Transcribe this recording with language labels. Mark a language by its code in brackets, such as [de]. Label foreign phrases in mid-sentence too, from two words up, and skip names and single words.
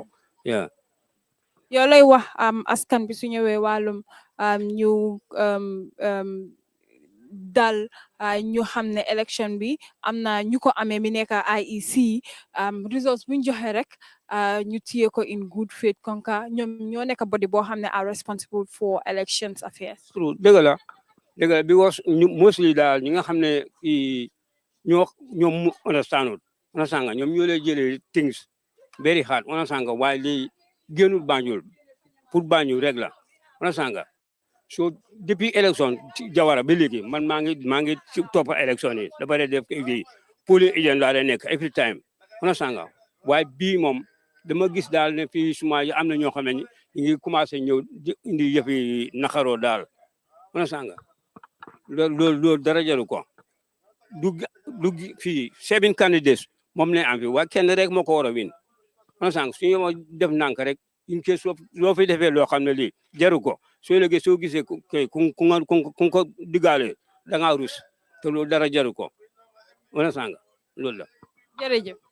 [wo] yow lay wax askan bi su ñëwee wàllum ñu dal ñu xam ne élection bi am na ñu ko amee mi nekk IEC results buñ joxe rek ñu téye ko [en] in good faith [wo] konka ñoom ñoo nekk body boo xam ne [en] are responsible for elections affairs [wo] dëgg la [en] because mostly [wo] daal ñi nga xam ne ñoom understand nga ñoom ñoo lay jëlee [en] things very hard [wo] understand nga waaye lii génnul Banjul pour Banjul rek la understand nga so depuis élection Jawara ba léegi man maa ngi topp élection yi dafa def kii [en] polling agent [wo] laa nekk [en] every time [wo] understand nga waaye bii moom dama gis daal ne fii suma yi am na ñoo xam ne ñu ngi commencé ñëw indi yëfi naxaroo daal understand nga loolu dara jaru ko du fii 7 candidates moom ne am fi waaye kenn rek moo ko war a win understand su ñu def nànk rek [en] in case [wo] loo fi defee loo xam ne lii jaru ko soo léegi soo gisee ku ko diggaale da ngaa rus te loolu dara jaru ko understand nga loolu la